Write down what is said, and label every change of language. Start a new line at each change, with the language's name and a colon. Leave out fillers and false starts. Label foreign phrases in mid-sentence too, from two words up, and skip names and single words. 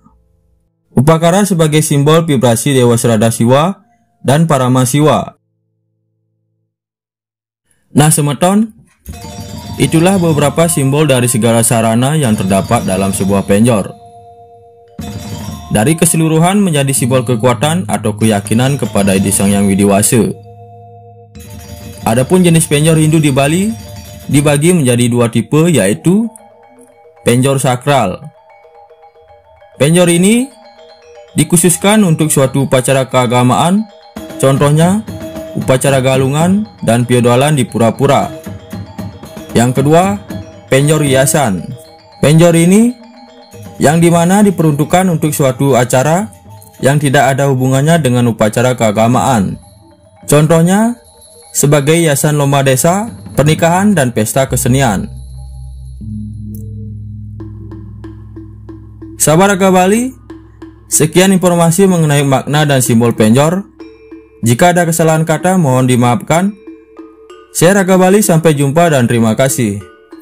Indonesian: Upakara sebagai simbol vibrasi Dewa Serada Siwa dan Parama Siwa. Nah semeton, itulah beberapa simbol dari segala sarana yang terdapat dalam sebuah penjor. Dari keseluruhan menjadi simbol kekuatan atau keyakinan kepada Edi Sang Hyang Widiwasa. Adapun jenis penjor Hindu di Bali dibagi menjadi dua tipe, yaitu penjor sakral. Penjor ini dikhususkan untuk suatu upacara keagamaan, contohnya upacara galungan dan piodalan di pura-pura. Yang kedua, penjor hiasan. Penjor ini yang dimana diperuntukkan untuk suatu acara yang tidak ada hubungannya dengan upacara keagamaan. Contohnya, sebagai hiasan lomba desa, pernikahan, dan pesta kesenian. Sahabat Raka Bali, sekian informasi mengenai makna dan simbol penjor. Jika ada kesalahan kata, mohon dimaafkan. Saya Raka Bali, sampai jumpa dan terima kasih.